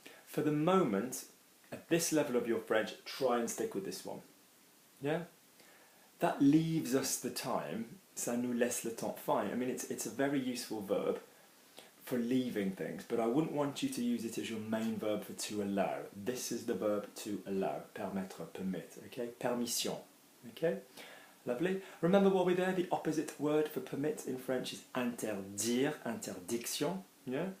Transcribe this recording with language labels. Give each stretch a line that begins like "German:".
English: For the moment, at this level of your French, try and stick with this one. Yeah? That leaves us the time,
French: ça nous laisse le temps.
English: Fine, I mean, it's a very useful verb for leaving things, but I wouldn't want you to use it as your main verb for to allow. This is the verb to allow, permettre, permit, okay? Permission, okay? Lovely. Remember while we're there, the opposite word for permit in French is interdire, interdiction, yeah?